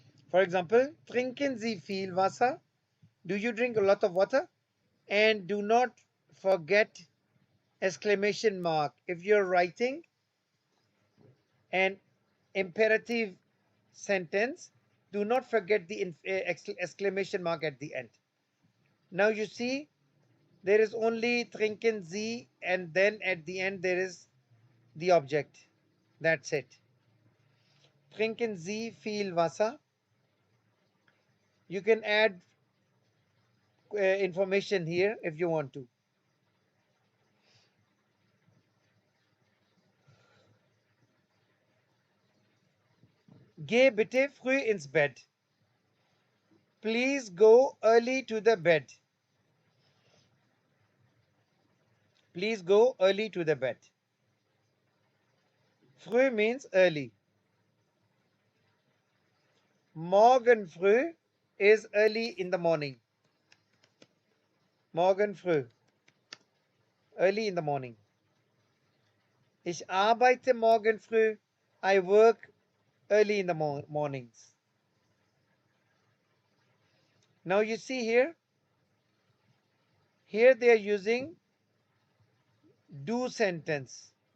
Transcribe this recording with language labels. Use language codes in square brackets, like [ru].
[en] For example, [de] trinken Sie viel Wasser? [en] Do you drink a lot of water? And do not forget exclamation mark. If you're writing an imperative sentence, do not forget the exclamation mark at the end. Now you see, there is only trinken Sie, and then at the end there is the object. That's it. [de] Trinken Sie viel Wasser? [en] You can add information here if you want to. [de] Geh bitte früh ins Bett. [en] Please go early to the bed. Please go early to the bed. Früh means early. [de] Morgen früh [en] is early in the morning. [de] Morgen früh. [en] Early in the morning. [de] Ich arbeite morgen früh. [en] I work early in the mornings. Now you see here. Here they are using do sentence.